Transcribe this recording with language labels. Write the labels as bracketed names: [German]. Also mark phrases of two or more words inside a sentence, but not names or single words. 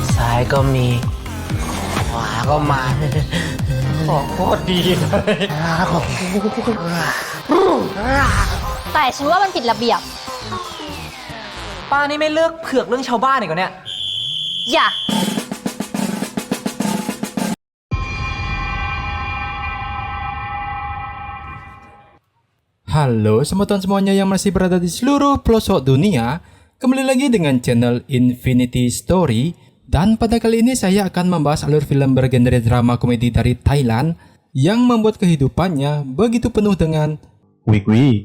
[Thai] ายก็มีขวาก็มา ของโคตรดีเลย แต่ฉันว่ามันผิดระเบียบ ป้านี่ไม่เลือกเผือกเรื่องชาวบ้านอีกเหรอเนี่ย อย่า [Indonesian] Halo semutan semuanya yang masih berada di seluruh pelosok dunia. Kembali lagi dengan channel Infinity Story. Dan pada kali ini saya akan membahas alur film bergenre drama komedi dari Thailand yang membuat kehidupannya begitu penuh dengan wik-wik.